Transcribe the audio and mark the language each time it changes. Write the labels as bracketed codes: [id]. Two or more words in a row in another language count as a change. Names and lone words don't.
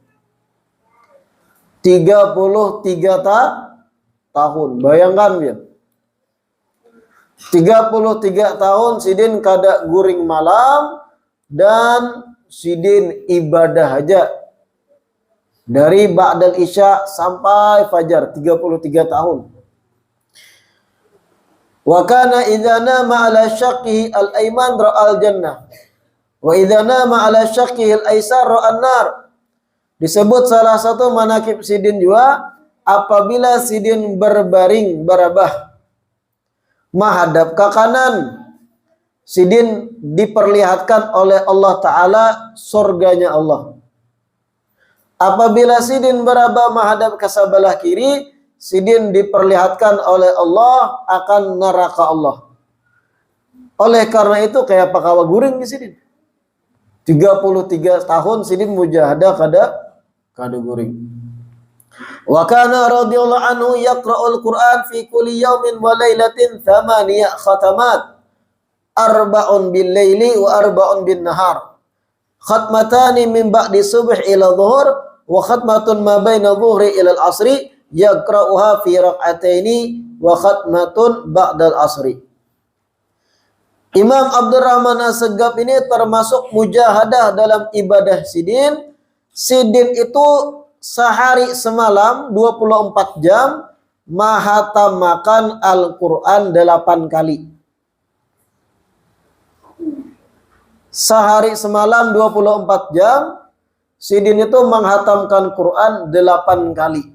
[id] 33 tahun. Bayangkan ya. [bjn] 33 tahun sidin kada guring malam dan sidin ibadah hajat. [id] Dari [ar] بعد العشاء [id] sampai fajar 33 tahun. [ar] وكان إذا نام على شقه الأيمن رأى الجنة. وإذا نام على شقه الأيسر رأى النار. [id] Disebut salah satu manakib sidin juga apabila sidin berbaring barabah menghadap ke kanan, sidin diperlihatkan oleh Allah Ta'ala surganya Allah. Apabila sidin berabah menghadap ke sebelah kiri, sidin diperlihatkan oleh Allah akan neraka Allah. [bjn] Oleh karena itu kayak pakawa guring di sidin. 33 tahun sidin mujahadah kada guring. [ar] وكان رضي الله عنه يقرأ القرآن في كل يوم وليلة 8 ختمات. أربع بالليل وأربع بالنهار. ختمتان من بعد الصبح إلى الظهر وختمة ما بين الظهر إلى العصر يقرؤها في ركعتين وختمة بعد العصر. [id] Imam Abdurrahman As-Segaf ini termasuk mujahadah dalam ibadah sidin. Sidin itu sehari semalam 24 jam mahatamakan Al-Quran 8 kali. Sehari semalam 24 jam sidin itu menghatamkan Quran 8 kali.